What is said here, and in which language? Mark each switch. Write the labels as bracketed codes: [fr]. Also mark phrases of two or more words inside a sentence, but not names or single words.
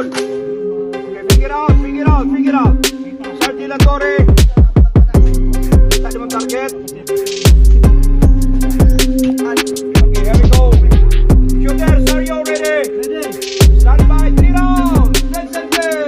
[en] Okay, figure out, figure out, figure out. [tl] Sergeant La Torre. Kita naman target. [en] Okay, here we go. Shooters, are you ready? Ready. Stand by, 3 rounds. Let's clear.